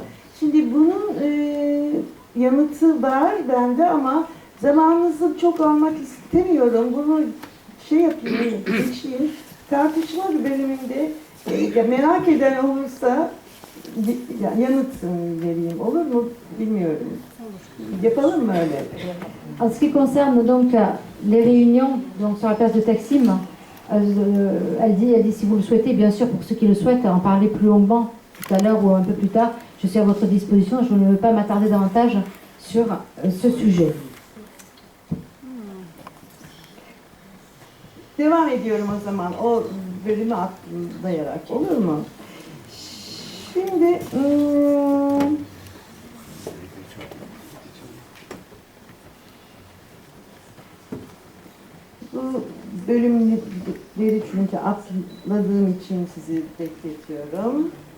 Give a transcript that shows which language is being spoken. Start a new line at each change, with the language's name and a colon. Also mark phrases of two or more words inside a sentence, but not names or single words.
Turkish: Şimdi bunun yanıtı var bende ama zamanınızı çok almak istemiyorum. Bunu geçeyim. Tartışma bölümünde merak eden olursa yanıt vereyim. Olur mu? Bilmiyorum. Yapalım mı öyle?
French: En ce qui concerne donc les réunions donc sur la place de Taksim, elle dit si vous le souhaitez, bien sûr, pour ceux qui le souhaitent, en parler plus longuement tout à l'heure ou un peu plus tard, je suis à votre disposition. Je ne veux pas m'attarder davantage sur ce sujet.
Turkish: Devam ediyorum o zaman. O bölümü atlayarak. Olur mu? Şimdi bu bölümleri çünkü atladığım için sizi bekletiyorum.